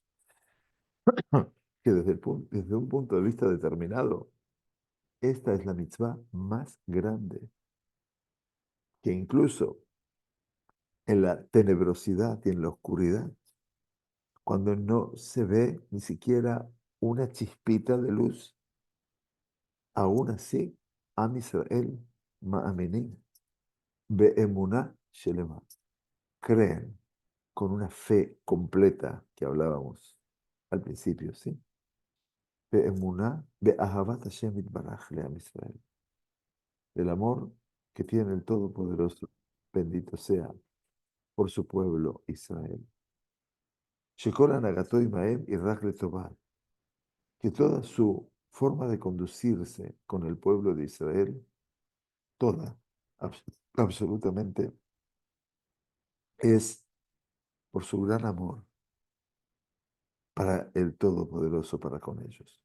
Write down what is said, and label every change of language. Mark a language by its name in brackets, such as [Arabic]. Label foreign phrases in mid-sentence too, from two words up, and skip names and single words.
[Spanish] Que desde un punto de vista determinado, esta es la mitzvah más grande, que incluso en la tenebrosidad y en la oscuridad, cuando no se ve ni siquiera una chispita de luz, aún así, [Hebrew] עם ישראל מאמינים באמונה שלמה, [Spanish] creen con una fe completa que hablábamos al principio, ¿sí? [Hebrew] באמונה באהבת השם יתברך לעם ישראל, [Spanish] el amor que tiene el Todopoderoso, bendito sea, por su pueblo Israel. [Hebrew] שכל הנהגתו עמהם היא רק לטובה, [Spanish] que toda su forma de conducirse con el pueblo de Israel, toda, abs- absolutamente, es por su gran amor para el Todopoderoso para con ellos.